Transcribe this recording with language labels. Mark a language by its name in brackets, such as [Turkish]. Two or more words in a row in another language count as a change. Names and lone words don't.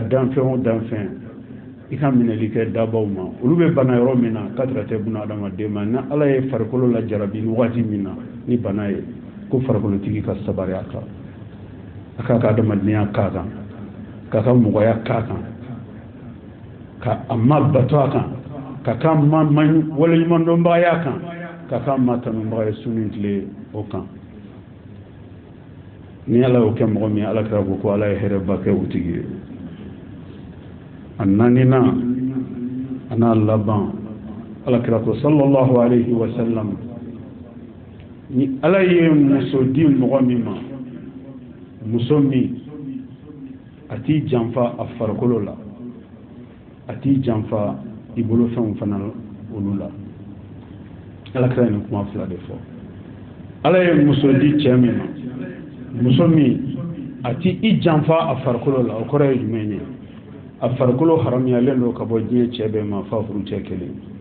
[Bambara] danfɛn o danfɛn i ka minɛli kɛ dabaw ma olu bɛ bana yɔrɔ min na k'a tɛra tɛ buna adamaden ma ni ala ye farikolo la jarabi ni waati min na ni bana ye ko farikolotigi ka sabari a kan a k'a ka adamadenya k'a kan k'a ka mɔgɔya k'a kan ka a ma bato a kan ka k'a ma waleɲumandɔnbagaya kan ka k'a ma tanubaga ye su ni tile o kan ni ala y'o kɛ mɔgɔ min ala kira ko ala ye hɛrɛba kɛ o tigi ye a naaninan a n'a laban ala kira ko [Arabic] صلى الله عليه وسلم [Bambara] ni ala ye muso di mɔgɔ min ma muso min a t'i janfa a farikolo la a t'i janfa i bolofɛnw fana olu la ala kira ye nin kuma fila de fɔ ala ye muso di cɛ min ma muso min a t'i i janfa a farikolo la o kɔrɔ ye jumɛn ye a farikolo haramuyalen don ka bɔ diɲɛ cɛ bɛɛ ma fa furu cɛ kelen